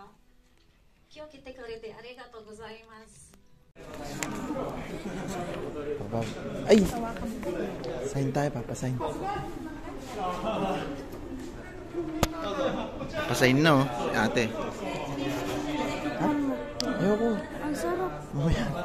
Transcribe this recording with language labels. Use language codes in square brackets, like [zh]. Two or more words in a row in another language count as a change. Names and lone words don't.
[ja] 今日来てくれてありがとうございます。 [tl] Papa. Ay! Sign tayo, papasign. Pasign na oh, si ate. Ha? Ayoko. Ang sarap. Mamaya.